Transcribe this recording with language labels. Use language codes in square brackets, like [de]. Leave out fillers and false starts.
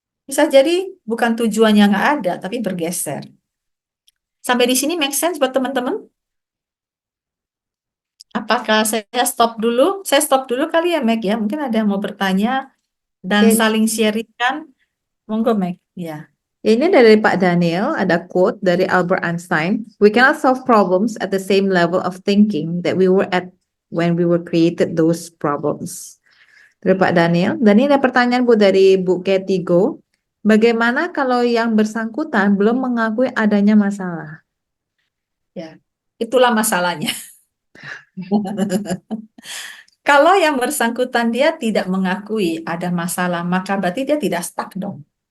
[id] Bisa jadi bukan tujuannya nggak ada, tapi bergeser. Sampai di sini [en] make sense [id] buat teman-teman? Apakah saya stop dulu? Saya stop dulu kali ya, Meg ya. Mungkin ada yang mau bertanya dan Oke. saling sharingkan. Monggo, Meg. Ya. Ini dari Pak Daniel, ada quote dari Albert Einstein. [en] We cannot solve problems at the same level of thinking that we were at when we were created those problems. [id] Dari Pak Daniel. Dan ini ada pertanyaan Bu dari Bu Ketigo. Bagaimana kalau yang bersangkutan belum mengakui adanya masalah? Ya. Itulah masalahnya. Kalau yang bersangkutan dia tidak mengakui ada masalah, maka berarti dia tidak stuck dong.